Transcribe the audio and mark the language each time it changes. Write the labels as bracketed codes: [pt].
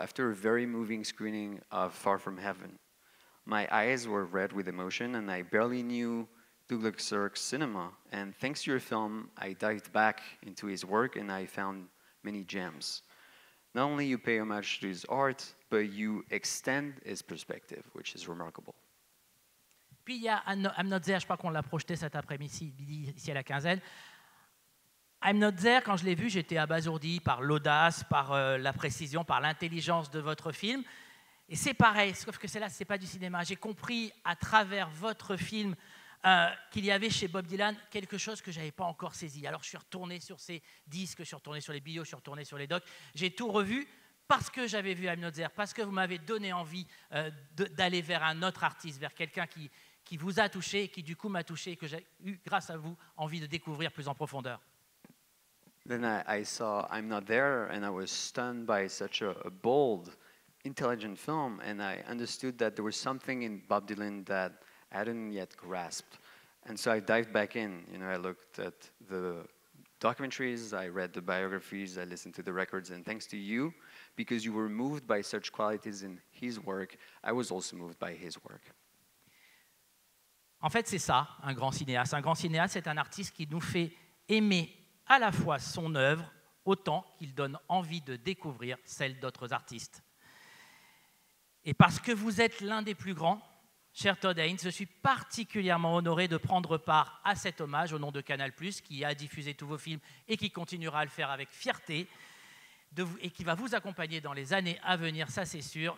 [en] After a very moving screening of Far From Heaven, my eyes were red with emotion and I barely knew Douglas Sirk's cinema. And thanks to your film, I dived back into his work and I found many gems. Not only you pay homage to his art, but you extend his perspective, which is remarkable. [fr] Puis il y a I'm Not There, je crois qu'on l'a projeté cet après-midi ici à la quinzaine. I'm Not There, quand je l'ai vu, j'étais abasourdi par l'audace, par la précision, par l'intelligence de votre film. Et c'est pareil, sauf que c'est pas du cinéma. J'ai compris à travers votre film qu'il y avait chez Bob Dylan quelque chose que je n'avais pas encore saisi. Alors je suis retourné sur ces disques, je suis retourné sur les bios, je suis retourné sur les docs. J'ai tout revu parce que j'avais vu I'm Not There, parce que vous m'avez donné envie d'aller vers un autre artiste, vers quelqu'un qui vous a touché et qui du coup m'a touché et que j'ai eu, grâce à vous, envie de découvrir plus en profondeur. [en] Then I saw I'm Not There and I was stunned by such a bold, intelligent film, and I understood that there was something in Bob Dylan that I hadn't yet grasped. And so I dived back in. You know, I looked at the documentaries, I read the biographies, I listened to the records, and thanks to you, because you were moved by such qualities in his work, I was also moved by his work. [fr] En fait, c'est ça, un grand cinéaste. Un grand cinéaste, c'est un artiste qui nous fait aimer à la fois son œuvre, autant qu'il donne envie de découvrir celle d'autres artistes. Et parce que vous êtes l'un des plus grands, cher Todd Haynes, je suis particulièrement honoré de prendre part à cet hommage au nom de Canal+, qui a diffusé tous vos films et qui continuera à le faire avec fierté, et qui va vous accompagner dans les années à venir, ça c'est sûr.